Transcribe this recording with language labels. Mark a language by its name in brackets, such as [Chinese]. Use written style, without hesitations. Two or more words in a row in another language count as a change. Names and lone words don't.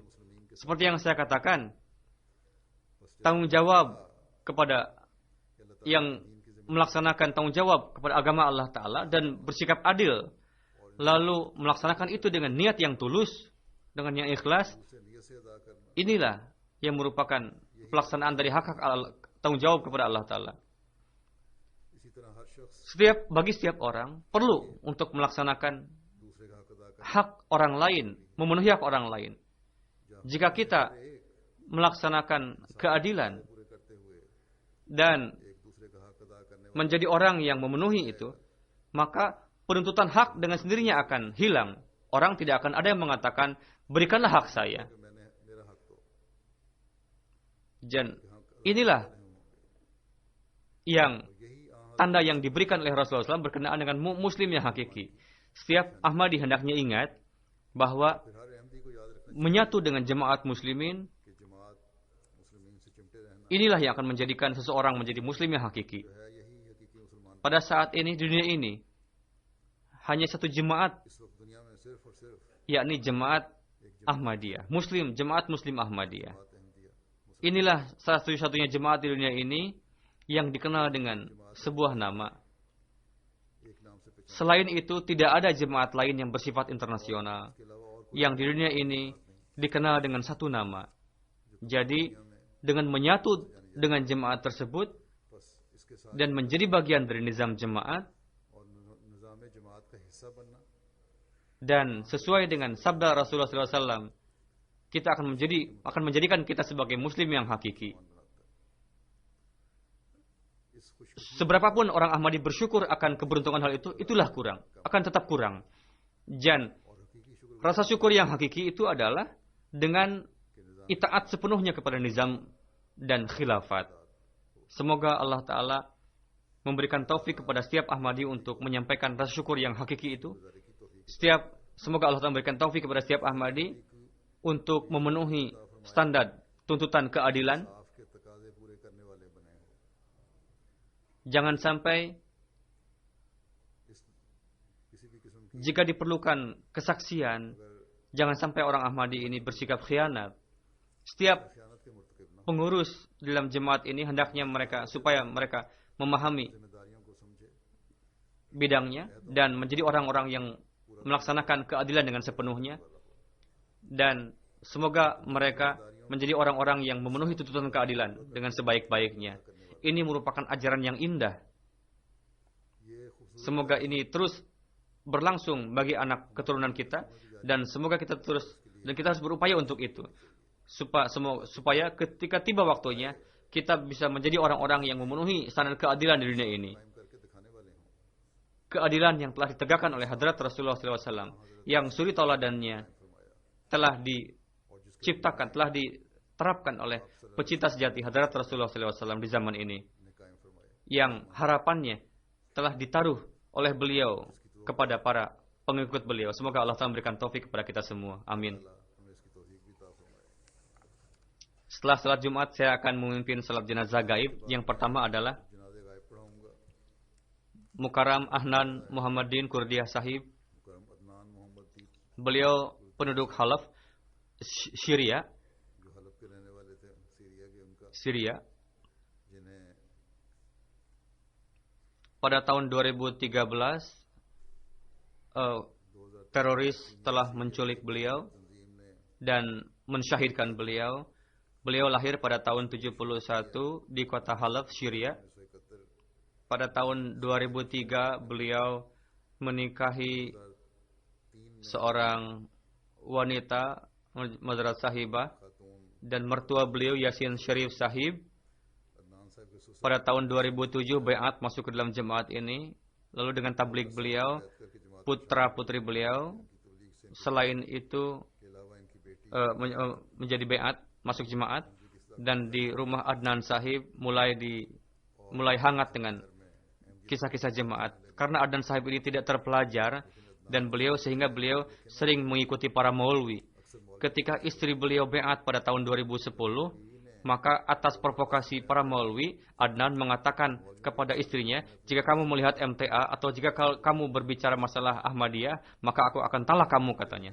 [Indonesian] Seperti yang saya katakan, tanggung jawab kepada yang melaksanakan tanggung jawab kepada agama Allah Ta'ala dan bersikap adil, lalu melaksanakan itu dengan niat yang tulus, dengan yang ikhlas, inilah yang merupakan pelaksanaan dari hak-hak tanggung jawab kepada Allah Ta'ala. Bagi setiap orang perlu untuk melaksanakan hak orang lain, memenuhi hak orang lain. Jika kita melaksanakan keadilan [Urdu] پورے کرتے ہوئے [Indonesian] dan [Urdu] ایک دوسرے کا حق ادا کرنے [Indonesian] menjadi orang yang memenuhi itu, maka penuntutan hak dengan sendirinya akan hilang. Orang tidak akan ada yang mengatakan, berikanlah hak saya. [Urdu] والے میں نے میرا حق تو [Indonesian] Dan inilah yang [Urdu] यही [Indonesian] tanda yang diberikan oleh Rasulullah SAW berkenaan dengan muslim yang hakiki. Setiap Ahmadi hendaknya ingat bahwa [Urdu] پھر ہر احمدی کو یاد رکھنا [Indonesian] menyatu dengan jemaat muslimin, [Urdu] کہ جماعت مسلمین سے چمٹے رہنا [Indonesian] inilah yang akan menjadikan seseorang menjadi muslim yang hakiki. [Urdu] جو ہے یہی حقیقی مسلمان [Indonesian] Pada saat ini, di dunia ini, hanya satu jemaat, [Urdu] اس وقت دنیا میں صرف اور صرف [Indonesian] yakni jemaat Ahmadiyah. Muslim, jemaat Muslim Ahmadiyah. [Urdu] جماعت احمدیہ [Indonesian] Inilah satu-satunya jemaat di dunia ini yang dikenal dengan sebuah nama. [Urdu] ایک نام سے پہچان [Indonesian] Selain itu, tidak ada jemaat lain yang bersifat internasional [Urdu] کے علاوہ اور [Indonesian] yang di dunia ini dikenal dengan satu nama. Jadi, dengan menyatu dengan jemaat tersebut [Urdu] بس اسکے ساتھ [Indonesian] dan menjadi bagian dari nizam jemaat [Urdu] اور نظام جماعت کا حصہ بننا [Indonesian] dan sesuai dengan sabda Rasulullah SAW, kita akan menjadikan kita sebagai muslim yang hakiki. [Urdu] اس خوش [Indonesian] Seberapapun orang Ahmadi bersyukur akan keberuntungan hal itu, itulah kurang, akan tetap kurang. Dan [Urdu] اور حقیقی شکر [Indonesian] rasa syukur yang hakiki itu adalah dengan [Urdu] کے نظام [Indonesian] itaat sepenuhnya kepada nizam dan khilafat. Semoga Allah Ta'ala memberikan taufik kepada setiap Ahmadi untuk menyampaikan rasa syukur yang hakiki itu. [Urdu] گزارے کی توفیق [Indonesian] Semoga Allah Ta'ala memberikan taufik kepada setiap Ahmadi untuk memenuhi standar tuntutan keadilan. [Urdu] صاف کے تقاضے پورے کرنے والے بنے ہو [Indonesian] Jangan sampai [Urdu] اس کسی بھی قسم کی [Indonesian] jika diperlukan kesaksian, jangan sampai orang Ahmadi ini bersikap khianat. Setiap [Urdu] خیانت کے مرتکب نہ [Indonesian] pengurus dalam jemaat ini hendaknya supaya mereka memahami [Urdu] ذمہ داریوں کو سمجھے [Indonesian] bidangnya dan menjadi orang-orang yang melaksanakan keadilan dengan sepenuhnya, dan semoga mereka menjadi orang-orang yang memenuhi tuntutan keadilan dengan sebaik-baiknya. Ini merupakan ajaran yang indah. [Urdu] یہ خوبصورت [Indonesian] Semoga ini terus berlangsung bagi anak keturunan kita, dan semoga kita harus berupaya untuk itu, supaya ketika tiba waktunya kita bisa menjadi orang-orang yang memenuhi standar keadilan di dunia ini. [Urdu] قائم کرکے دکھانے والے ہوں [Indonesian] Keadilan yang telah ditegakkan oleh Hadrat Rasulullah SAW, yang suri tauladannya telah diciptakan, telah diterapkan oleh pecinta sejati Hadrat Rasulullah SAW di zaman ini, [Urdu] نے قائم فرمایا [Indonesian] yang harapannya telah ditaruh oleh beliau kepada para pengikut beliau. Semoga Allah Ta'ala memberikan taufik kepada kita semua. Amin. [Urdu] اللہ ہمیں اسکی توفیق بھی عطا فرمائے [Indonesian] Setelah salat Jumat, saya akan memimpin salat jenazah gaib. Yang pertama adalah [Urdu] جنازے غائب پڑھاؤں گا [Indonesian] Mukarram Ahnan Muhammadin Kurdiah Sahib. [Urdu] مکرم عدنان محمد دیپ [Indonesian] Beliau penduduk Halaf, Syria, [Urdu] جو حلف کے رہنے والے تھے سیریا کے انکا [Indonesian] Syria. [Urdu] जिन्हें [Indonesian] Pada tahun 2013, 2000 teroris telah menculik beliau [Urdu] تنظیم نے [Indonesian] dan mensyahidkan beliau. Beliau lahir pada tahun 71 di kota Halaf, Syria. 1971 Pada tahun 2003 beliau menikahi 3 seorang wanita, Madrat Sahibah, [Urdu] खातून [Indonesian] dan mertua beliau Yasin Sharif Sahib. [Urdu] عدنان صاحب کے سسر [Indonesian] Pada tahun 2007 Bai'at masuk ke dalam jemaat ini. Lalu dengan tablik beliau, [Urdu] کرکے جماعت [Indonesian] putra-putri beliau, [Urdu] کی تبلیغ سے [Indonesian] selain itu [Urdu] کے علاوہ انکی بیٹی [Indonesian] menjadi Bai'at, masuk jemaat. Dan di rumah Adnan Sahib mulai hangat dengan kisah-kisah jemaat. Karena Adnan Sahib ini tidak terpelajar sehingga beliau sering mengikuti para maulwi. Ketika istri beliau Bai'at pada tahun 2010, maka atas provokasi para maulwi, Adnan mengatakan kepada istrinya, jika kamu melihat MTA atau jika kamu berbicara masalah Ahmadiyah, maka aku akan talak kamu, katanya.